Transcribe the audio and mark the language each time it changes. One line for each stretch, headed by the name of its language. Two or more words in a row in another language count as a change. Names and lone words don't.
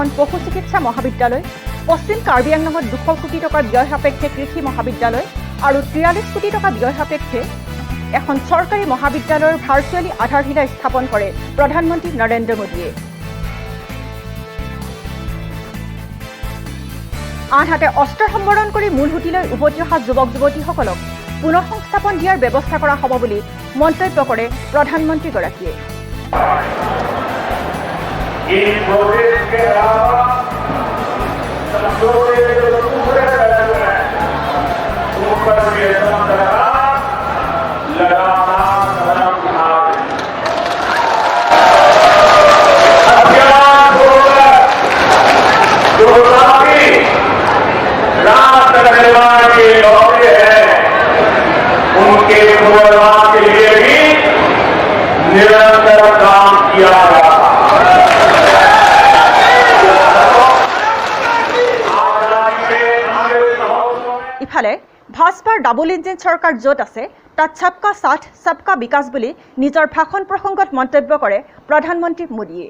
Assamese: পশু চিকিৎসা মহাবিদ্যালয়, পশ্চিম কাৰ্বি আংলঙত 200 কোটি টকা ব্যয় সাপেক্ষে কৃষি মহাবিদ্যালয় আৰু 43 কোটি টকা ব্যয় সাপেক্ষে এখন চৰকাৰী মহাবিদ্যালয়ৰ ভাৰ্চুৱেলি আধাৰশিলা স্থাপন কৰে প্ৰধানমন্ত্ৰী নৰেন্দ্ৰ মোদীয়ে। আনহাতে অস্ত্ৰ সম্বৰণ কৰি মূল সুঁতিলৈ উভতি অহা যুৱক যুৱতীসকলক পুনৰ সংস্থাপন দিয়াৰ ব্যৱস্থা কৰা হ'ব বুলি মন্তব্য কৰে প্ৰধানমন্ত্ৰীগৰাকীয়ে।
Hindi: इन प्रोजेक्ट के अलावा समझौते के जो दूसरे पहलू हैं उन पर भी असम सरकार लगातार कदम उठा रही है। अभियान होकर जो काफी रात लगने वाले लौटे हैं उनके पुनर्वास के लिए भी निरंतर काम किया जा रहा है।
Assamese: ইফালে ভাজপাৰ
English: double engine
Assamese: চৰকাৰ য'ত আছে তাত
Hindi: सबका साथ सबका विकास
Assamese: বুলি নিজৰ ভাষণ প্ৰসংগত মন্তব্য কৰে প্ৰধানমন্ত্ৰী মোদীয়ে।